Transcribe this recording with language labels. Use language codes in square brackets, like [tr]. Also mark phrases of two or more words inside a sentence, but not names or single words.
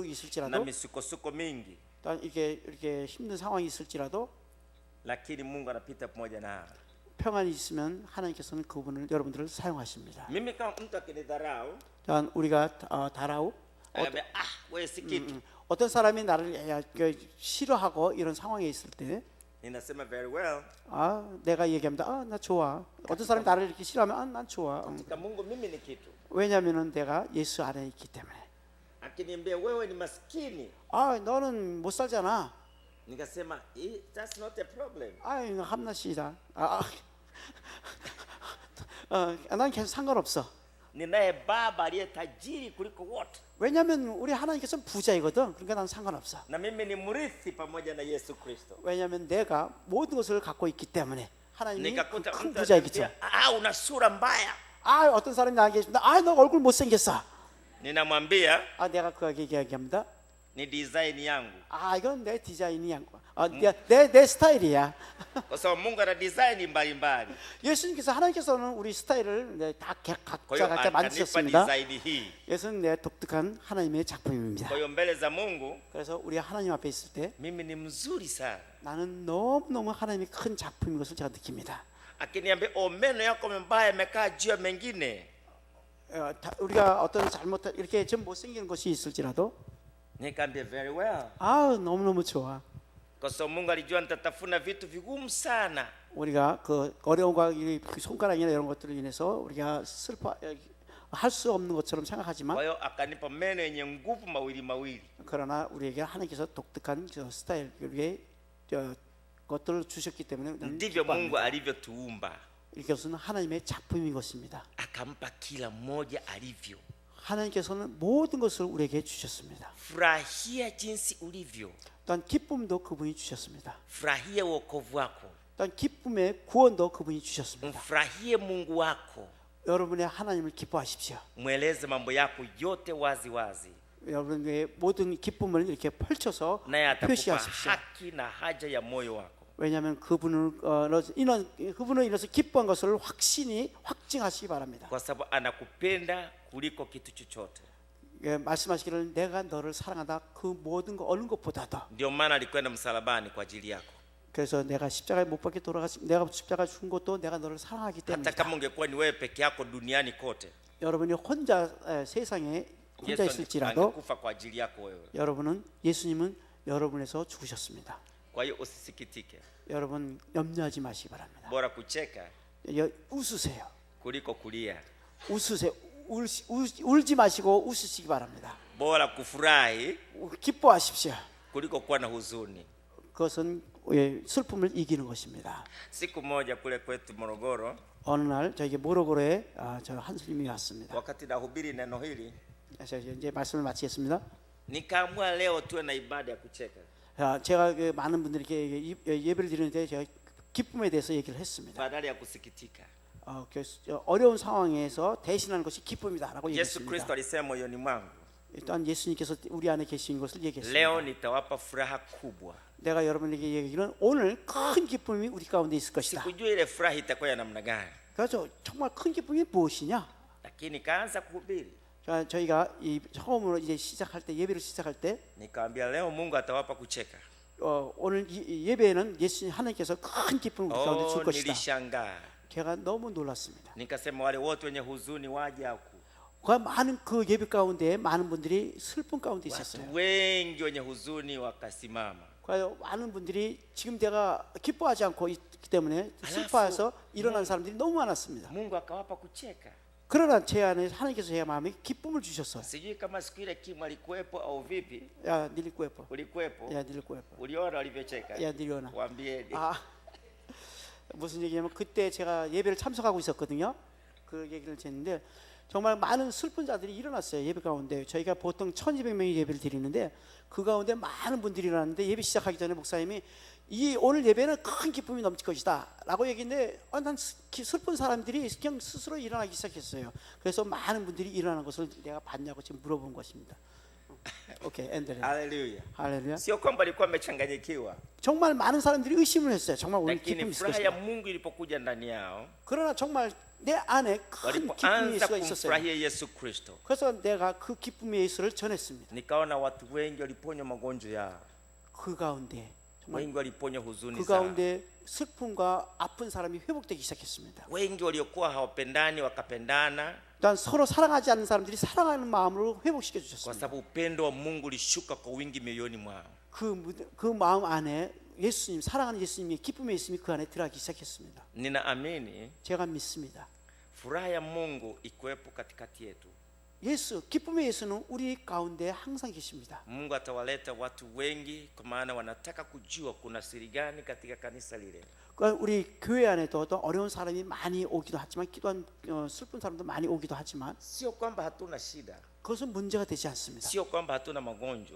[sw] na [ko] 있을지라도 [sw] misukosuko mingi, [ko] 일단 이렇게 힘든 상황이 있을지라도 [sw] lakini Mungu anapita pamoja na. [ko] 평안이 있으면 하나님께서는 그분을 여러분들을 사용하십니다. [sw] Mimi kama mtu akinidharau, [ko] 일단 우리가 다라우 [sw] anambia wewe si kitu, [ko] 어떤 사람이 나를 싫어하고 이런 상황에 있을 때 [sw] ninasema [en] very well. [ko] 내가 얘기합니다. 나 좋아. 어떤 사람이 나를 이렇게 싫어하면 난 좋아. [sw] Katika Mungu mimi ni kitu. [ko] 왜냐하면은 내가 예수 안에 있기 때문에. [sw] Akiniambia wewe ni maskini, [ko] 너는 못 살잖아. [sw] nikasema [en] that's not a problem. [ko] 함나씨다. 난 계속 상관없어. [sw] ninaye baba aliye tajiri kuliko wote, [ko] 왜냐하면 우리 하나님께서는 부자이거든. 그러니까 난 상관없어. [sw] na mimi ni mrithi pamoja na Yesu Kristo. [ko] 왜냐하면 내가 모든 것을 갖고 있기 때문에 하나님이 [sw] Nikakuta [ko] 큰 [sw] mtu [ko] 부자이겠죠. [sw] ananiambia, una sura mbaya. [ko] 아, 어떤 사람이 나에게 있습니다. 아, 너 얼굴 못생겼어. [sw] Ninamwambia [ko] 아, 내가 그에게 얘기합니다. [sw] ni design yangu, [ko] 아, 이건 내 디자인이야. 내 스타일이야. [sw] kwa sababu Mungu ana design mbalimbali. [ko] 예수님께서 하나님께서는 우리 스타일을 다 [sw] Kwa hiyo [ko] 각자 각자 [sw] akanipa [ko] 만드셨습니다. [sw] design hii. [ko] 예수는 내 독특한 하나님의 작품입니다. [sw] Kwa hiyo mbele za Mungu [ko] 그래서 우리 하나님 앞에 있을 때 [sw] mimi ni mzuri sana. [ko] 나는 너무너무 하나님이 큰 작품인 것을 제가 느낍니다. [sw] Akiniambia meno yako mabaya yamekaa juu ya mengine, [ko] 우리가 어떤 잘못 이렇게 좀 못생기는 것이 있을지라도 [sw] nikamwambia [en] very well, [ko] 아, 너무너무 좋아. [sw] kwa sababu Mungu alijua nitatafuna vitu vigumu sana. [ko] 우리가 그 어려움과 이 손가락이나 이런 것들로 인해서 우리가 할 수 없는 것처럼 생각하지만 [sw] Kwa hiyo akanipa meno yenye nguvu mawili mawili. [ko] 그러나 우리에게 하나님께서 독특한 저 스타일 우리의 것들을 주셨기 때문에 나는 [sw] Ndivyo [ko] 기뻐합니다. [sw] Mungu alivyotuumba, [ko] 이것은 하나님의 작품인 것입니다. [sw] akampa kila mmoja alivyo. [ko] 하나님께서는 모든 것을 우리에게 주셨습니다. [sw] Furahia jinsi ulivyo, [ko] 또한 기쁨도 그분이 주셨습니다. [sw] furahia wokovu wako, [ko] 또한 기쁨의 구원도 그분이 주셨습니다. [sw] mfurahie Mungu wako, [ko] 여러분의 하나님을 기뻐하십시오. [sw] mweleze mambo yako yote wazi wazi, [ko] 여러분의 모든 기쁨을 이렇게 펼쳐서 [sw] naye atakupa [ko] 표시하십시오. [sw] haki na haja ya moyo wako. [ko] 왜냐하면 그분을 그분을 인해서 기뻐한 것을 확신이 확증하시기 바랍니다. [sw] Kwa sababu anakupenda kuliko kitu chochote. [ko] 말씀하시기를 내가 너를 사랑한다. 그 모든 거 어느 것보다도. [sw] Ndio maana alikwenda msalabani kwa ajili yako. [ko] 그래서 내가 십자가에 못 박혀 내가 십자가 죽은 것도 내가 너를 사랑하기 [sw] Hata [ko] 때문이다. [sw] kama ungekuwa ni wewe peke yako duniani kote, [ko] 여러분이 혼자 세상에 혼자 [sw] Yesu [ko] 있을지라도 [sw] angekufa kwa ajili yako wewe. [ko] 여러분은 예수님은 여러분에서 죽으셨습니다. [sw] Kwa hiyo usisikitike, [ko] 여러분 염려하지 마시기 바랍니다. [sw] bora kucheka [ko] 웃으세요. [sw] kuliko kulia, [ko] 웃으세요. 울지 마시고 웃으시기 바랍니다. [sw] bora kufurahi [ko] 기뻐하십시오. [sw] kuliko kuwa na huzuni. [ko] 그것은 슬픔을 이기는 것입니다. [sw] Siku moja kule kwetu Morogoro, [ko] 어느 날 저에게 모로고로에 저 한스님이 왔습니다. [sw] wakati nahubiri neno hili, [ko] 그래서 이제 말씀을 마치겠습니다. [sw] nikaamua leo tuwe na ibada ya kucheka. [ko] 제가 많은 분들에게 예배를 드리는데 제가 기쁨에 대해서 얘기를 했습니다. [sw] badala ya kusikitika. [ko] 어려운 상황에서 대신하는 것이 기쁨이다라고 [sw] Yesu [ko] 얘기했습니다. [sw] Kristo alisema moyoni mwangu, [ko] 일단 예수님께서 우리 안에 계신 것을 얘기했습니다. [sw] leo nitawapa furaha kubwa. [ko] 내가 여러분에게 얘기하기는 오늘 큰 기쁨이 우리 가운데 있을 것이다. [sw] Sikujua ile furaha itakuwa ya namna gani, [ko] 그래서 정말 큰 기쁨이 무엇이냐? [sw] lakini nikaanza kuhubiri, [ko] 저희가 이 처음으로 이제 시작할 때 예배를 시작할 때 [sw] nikamwambia leo Mungu atawapa kucheka. [ko] 오늘 예배에는 예수님 하나님께서 큰 기쁨을 우리 가운데 줄 것이다. [sw] Nilishangaa, [ko] 제가 너무 놀랐습니다. [sw] nikasema wale wote wenye huzuni waje huku. [ko] 그 많은 그 예배 가운데 많은 분들이 슬픔 가운데 있었어요. [sw] Watu wengi wenye huzuni wakasimama. [ko] 그래서 많은 분들이 지금 내가 기뻐하지 않고 있기 때문에 슬퍼해서 일어난 사람들이 너무 많았습니다. [sw] Mungu akawapa kucheka. [ko] 그러나 제 안에 하나님께서 제 마음에 기쁨을 주셨어요. [sw] Sijui kama siku ile Kim alikuwepo au vipi. Ya, nilikuwepo. Ulikuwepo? Ya, nilikuwepo. Uliona walivyocheka? Ya, niliona. Waambieni. [ko] 무슨 얘기냐면 그때 제가 예배를 참석하고 있었거든요. 그 얘기를 했는데 정말 많은 슬픈 자들이 일어났어요. 예배 가운데 저희가 보통 1200명이 예배를 드리는데 그 가운데 많은 분들이 일어났는데 예배 시작하기 전에 목사님이 이 오늘 예배는 큰 기쁨이 넘칠 것이다 라고 얘기했는데 난 슬픈 사람들이 그냥 스스로 일어나기 시작했어요. 그래서 많은 분들이 일어나는 것을 내가 봤냐고 지금 물어본 것입니다. 오케이, 엔드레. [sw] Haleluya. [ko] 할렐루야. [sw] Sio kwamba alikuwa amechanganyikiwa, [ko] 정말 많은 사람들이 의심을 했어요. 정말 오늘 [sw] lakini [ko] 기쁨이 있을 [sw] furaha ya [ko] 것이다. [sw] Mungu ilipokuja ndani yao, [ko] 그러나 정말 내 안에 큰 기쁨이 [sw] walipoanza [ko] 있을 있었어요. [sw] kumfurahia Yesu Kristo, [ko] 그래서 내가 그 기쁨의 예수를 전했습니다. [sw] nikaona watu wengi waliponywa magonjwa yao, [ko] 그 가운데 정말 [sw] wengi waliponywa huzuni [ko] 그 [sw] zao, [ko] 가운데 슬픔과 아픈 사람이 회복되기 시작했습니다. [sw] wengi waliokuwa hawapendani wakapendana, [ko] 난 서로 사랑하지 않는 사람들이 사랑하는 마음으로 회복시켜 [sw] kwa [ko] 주셨습니다. [sw] sababu upendo wa Mungu ulishuka kwa wingi mioyoni mwao. [ko] 그 마음 안에 예수님, 사랑하는 예수님의 기쁨의 예수님이 그 안에 들어가기 시작했습니다. [sw] Ninaamini [ko] 제가 믿습니다. [sw] furaha ya Mungu ikuwepo katikati yetu. [ko] 기쁨의 예수는 우리 가운데 항상 계십니다. [sw] Mungu atawaleta watu wengi, kwa maana wanataka kujua kuna siri gani katika kanisa lile. [ko] 그러니까 우리 교회 안에도 또 어려운 사람이 많이 오기도 하지만 기도한 슬픈 사람도 많이 오기도 하지만 [sw] Sio kwamba hatuna shida, [ko] 그것은 문제가 되지 않습니다. [sw] sio kwamba hatuna magonjwa,